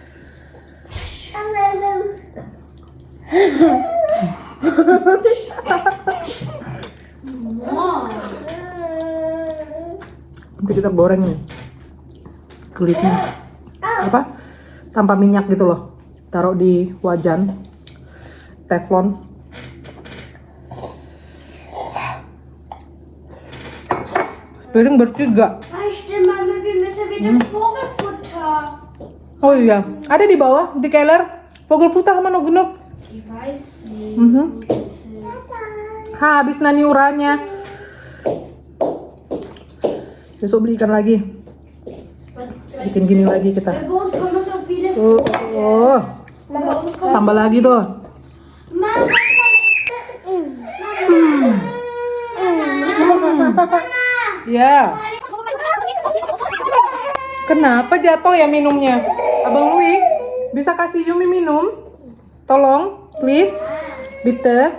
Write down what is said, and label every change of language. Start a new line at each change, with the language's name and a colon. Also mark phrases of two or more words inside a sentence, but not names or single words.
Indonesian: Nanti kita goreng nih kulitnya, apa, tanpa minyak gitu loh, taruh di wajan teflon. Piring bertiga. Mama,
German: wir müssen wieder Vogelfutter.
Indonesian: Oh iya, ada di bawah di keller.
German: Vogelfutter sama genug. Ich weiß nicht.
Indonesian: Habis Nani Uranya. Besok beli ikan lagi. Bikin gini lagi kita.
German: Bei uns kommen so viele Bei uns
Indonesian: tambah lagi tuh. Ya. Kenapa jatuh ya minumnya? Abang Louis, bisa kasih Yumi minum? Tolong, please. Bitte.